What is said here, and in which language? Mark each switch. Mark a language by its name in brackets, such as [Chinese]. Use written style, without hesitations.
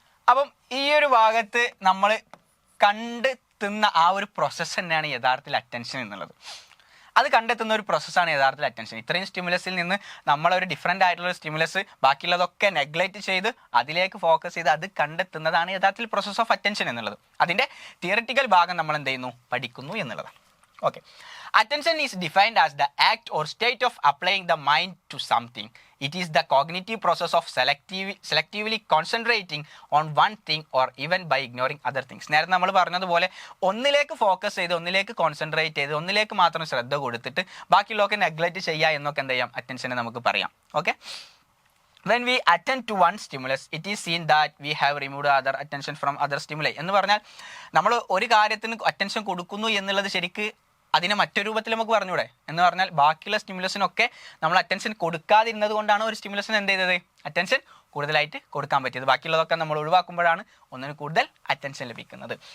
[Malayalam] അപ്പം ഈ ഒരു ഭാഗത്ത് നമ്മൾ കണ്ടെത്തുന്ന ആ ഒരു പ്രോസസ്സ് തന്നെയാണ് യഥാർത്ഥത്തിൽ അറ്റൻഷൻ എന്നുള്ളത്. അത് കണ്ടെത്തുന്ന ഒരു പ്രോസസ്സാണ് യഥാർത്ഥത്തിൽ അറ്റൻഷൻ. ഇത്രയും സ്റ്റിമുലസിൽ നിന്ന് നമ്മളൊരു ഡിഫറെൻ്റ് ആയിട്ടുള്ള സ്റ്റിമുലസ് ബാക്കിയുള്ളതൊക്കെ നെഗ്ലക്റ്റ് ചെയ്ത് അതിലേക്ക് ഫോക്കസ് ചെയ്ത് അത് കണ്ടെത്തുന്നതാണ് യഥാർത്ഥത്തിൽ പ്രോസസ് ഓഫ് അറ്റൻഷൻ എന്നുള്ളത്. അതിൻ്റെ തിയററ്റിക്കൽ ഭാഗം നമ്മൾ എന്ത് ചെയ്യുന്നു, പഠിക്കുന്നു എന്നുള്ളതാണ്. [English] Okay. Attention is defined as the act or state of applying the mind to something. It is the cognitive process of selectively concentrating on one thing or even by ignoring other things. [Malayalam] നേരത്തെ നമ്മൾ പറഞ്ഞതുപോലെ ഒന്നിലേക്ക് focus ചെയ്ത് ഒന്നിലേക്ക് concentrate ചെയ്ത് ഒന്നിലേക്ക് മാത്രം ശ്രദ്ധ കൊടുത്തിട്ട് ബാക്കിയുള്ളതൊക്കെ നെഗ്ലക്റ്റ് ചെയ്യുക എന്നൊക്കെ എന്ത് ചെയ്യാം, അറ്റൻഷനെ നമുക്ക് പറയാം. [English] Okay, when we attend to one stimulus, it is seen that we have removed other attention from other stimuli. [Malayalam] എന്ന് പറഞ്ഞാൽ നമ്മൾ ഒരു കാര്യത്തിന് അറ്റൻഷൻ കൊടുക്കുന്നു എന്നുള്ളത് ശരിക്ക് അതിനെ മറ്റൊരു രൂപത്തിൽ നമുക്ക് പറഞ്ഞൂടെ എന്ന് പറഞ്ഞാൽ ബാക്കിയുള്ള സ്റ്റിമുലസിനൊക്കെ നമ്മൾ അറ്റൻഷൻ കൊടുക്കാതിരുന്നത് കൊണ്ടാണ് ഒരു സ്റ്റിമുലസിന് എന്ത് ചെയ്തത്, അറ്റൻഷൻ കൂടുതലായിട്ട് കൊടുക്കാൻ പറ്റിയത്. ബാക്കിയുള്ളതൊക്കെ നമ്മൾ ഒഴിവാക്കുമ്പോഴാണ് ഒന്നിന് കൂടുതൽ അറ്റൻഷൻ ലഭിക്കുന്നത്.